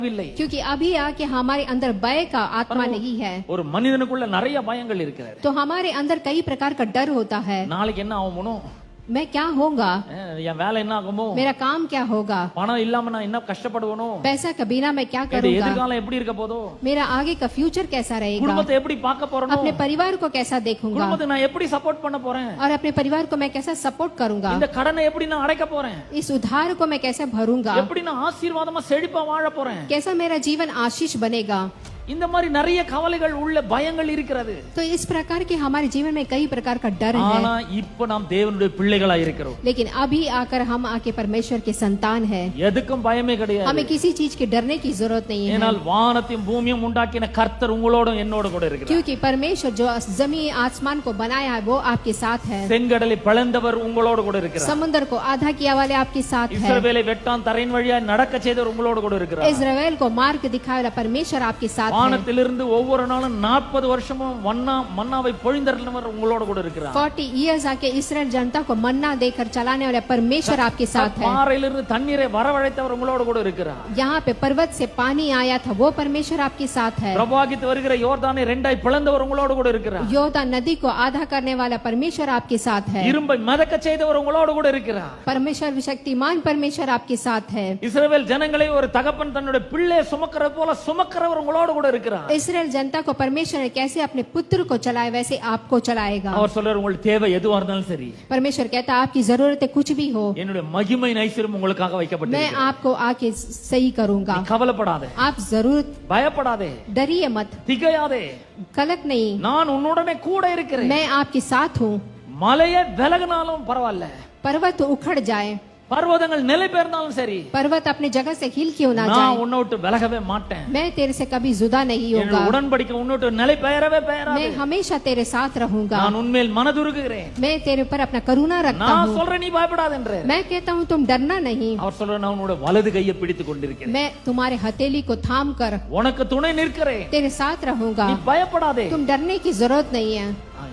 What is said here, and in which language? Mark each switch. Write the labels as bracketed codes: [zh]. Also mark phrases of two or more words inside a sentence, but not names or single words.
[ta] இல்லை. [hi] क्योंकि अभी आके हमारे अंदर भय का आत्मा नहीं है, [ta] ஒரு மனிதனுக்குள்ள நிறைய பயங்கள் இருக்கிறது. [hi] तो हमारे अंदर कई प्रकार का डर होता है। [ta] நாளைக்கு என்ன ஆகுமோ, [hi] मैं क्या होगा, [ta] என் வேலை என்ன ஆகுமோ, [hi] मेरा काम क्या होगा, [ta] பணம் இல்லாம நான் என்ன கஷ்டப்படுவனோ, [hi] पैसा के बिना मैं क्या [ta] என்னுடைய [hi] करूंगा, [ta] எதிர்காலம் எப்படி இருக்க போதோ, [hi] मेरा आगे का फ्यूचर कैसा रहेगा, [ta] குடும்பத்தை எப்படி பார்க்க போறனோ, [hi] अपने परिवार को कैसा देखूंगा [ta] குடும்பத்தை நான் எப்படி சப்போர்ட் பண்ண போறேன், [hi] और अपने परिवार को मैं कैसा सपोर्ट करूंगा, [ta] இந்த கடனை எப்படி நான் அடைக்க போறேன், [hi] इस उधार को मैं कैसे भरूंगा, [ta] எப்படி நான் ஆசீர்வாதமா செழிப்பா வாழ போறேன், [hi] कैसा मेरा जीवन आशीष बनेगा। [ta] இந்த மாதிரி நிறைய கவலைகள் உள்ள பயங்கள் இருக்கிறது. [hi] तो इस प्रकार के हमारे जीवन में कई प्रकार का डर [ta] ஆனா [hi] है, [ta] இப்ப நாம் தேவனுடைய பிள்ளைகளா இருக்கிறோம். [hi] लेकिन अभी आकर हम आके परमेश्वर के संतान है, [ta] எதுக்கும் பயமே கிடையாது. [hi] हमें किसी चीज के डरने की जरूरत नहीं है, [ta] ஏனால் வானத்தையும் பூமியும் உண்டாக்கின கர்த்தர் உங்களோடும் என்னோடு கூட இருக்கிறார். [hi] क्योंकि परमेश्वर जो जमीन आसमान को बनाया है वो आपके साथ है, [ta] செங்கடலை பிளந்தவர் உங்களோடு கூட இருக்கிறார். [hi] समुद्र को आधा किया वाले आपके साथ है, [ta] இஸ்ரவேலை வெட்டான் தரையின் வழியா நடக்க செய்தவர் உங்களோடு கூட இருக்கிறார். [hi] इस्राएल को मार्ग दिखाने वाला परमेश्वर आपके साथ है, [ta] வானத்திலிருந்து ஒவ்வொரு நாளும் 40 வருஷமும் மன்னாவை பொழிந்தருளினவர் உங்களோடு கூட இருக்கிறார். [hi] 40 years आके इस्राएल जनता को मन्ना देकर चलाने वाला परमेश्वर आपके साथ है, [ta] பாறையிலிருந்து தண்ணீரை வரவழைத்தவர் உங்களோடு கூட இருக்கிறார். [hi] यहाँ पे पर्वत से पानी आया था वो परमेश्वर आपके साथ है, [ta] பிரவாகித்து வருகிற யோர்தானை ரெண்டாய் பிளந்தவர் உங்களோடு கூட இருக்கிறார். [hi] योर्दान नदी को आधा करने वाला परमेश्वर आपके साथ है, [ta] இரும்பை மிதக்க செய்தவர் உங்களோடு கூட இருக்கிறார். [hi] परमेश्वर शक्तिमान परमेश्वर आपके साथ है, [ta] இஸ்ரவேல் ஜனங்களை ஒரு தகப்பன் தன்னுடைய பிள்ளையை சுமக்கிறது போல சுமக்கிறவர் உங்களோடு கூட இருக்கிறார். [hi] इस्राएल जनता को परमेश्वर ने कैसे अपने पुत्र को चलाए वैसे आपको चलाएगा। [ta] அவர் சொல்றார், உங்களுக்கு தேவை எதுவா இருந்தாலும் சரி, [hi] परमेश्वर कहता आपकी जरूरत कुछ भी हो, [ta] என்னுடைய மகிமை ஐஸ்வர்யம் உங்களுக்காக [hi] मैं [ta] வைக்கப்பட்டிருக்கிறது. [hi] आपको आके सही करूंगा। [ta] கவலைப்படாதே, [hi] आप जरूर [ta] பயப்படாதே, [hi] डरिए मत, [ta] திகையாதே, [hi] कलक नहीं, [ta] நான் உன்னுடனே கூட இருக்கிறேன். [hi] मैं आपके साथ हूँ। [ta] மலையே விலகினாலும் பரவாயில்ல, [hi] पर्वत उखड़ जाए, [ta] பர்வதங்கள் நிலை பெயர்ந்தாலும் சரி, [hi] पर्वत अपने जगह से हिल क्यों ना [ta] நான் [hi] जाए, [ta] உன்னை விட்டு விலகவே மாட்டேன். [hi] मैं तेरे से कभी जुदा नहीं [ta] என்னுடைய [hi] होगा, [ta] உடன்படிக்கை உன்னை விட்டு நிலை பெயரவே பெயராது. [hi] मैं हमेशा तेरे साथ रहूंगा, [ta] நான் உன்மேல் மனதுருகுகிறேன். [hi] मैं तेरे ऊपर अपना करुणा रखता [ta] நான் [hi] हूँ, [ta] சொல்றேன், நீ பயப்படாத என்று. [hi] मैं कहता हूँ तुम डरना नहीं, [ta] அவர் சொல்ற, நான் உன்னோட வலது கையை பிடித்துக் கொண்டிருக்கிறேன், [hi] मैं तुम्हारे हथेली को थाम कर [ta] உனக்கு துணை நிற்கிறேன், [hi] तेरे साथ रहूंगा, [ta] நீ பயப்படாதே, [hi] तुम डरने की जरूरत नहीं है,